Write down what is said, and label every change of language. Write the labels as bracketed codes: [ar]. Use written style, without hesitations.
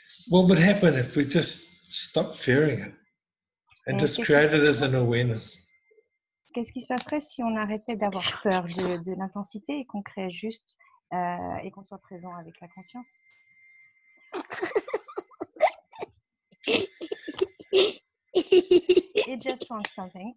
[en] What would happen if we just stopped fearing it and just created as an awareness? [fr] Qu'est-ce qui se passerait si on arrêtait d'avoir peur de l'intensité et qu'on crée juste et qu'on soit présent avec la conscience? [en] He just wants something.